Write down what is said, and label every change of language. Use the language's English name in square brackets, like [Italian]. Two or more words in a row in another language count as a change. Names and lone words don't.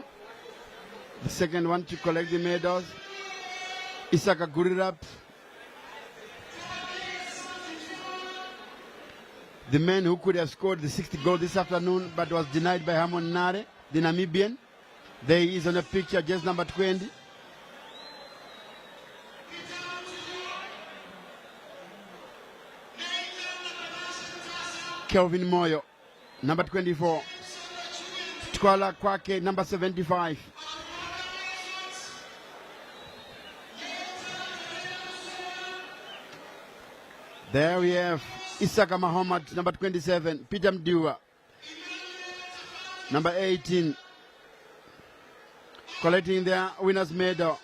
[English] The second one to collect the medals. Isaka Gurirap. The man who could have scored the 60th goal this afternoon but was denied by Hamon Nare, the Namibian. There he is on a picture, just number 20. Kelvin Moyo, number 24. Twala Kwake, number 75. There we have Isaka Muhammad, number 27. Peter Mdiwa, number 18. Collecting their winner's medal.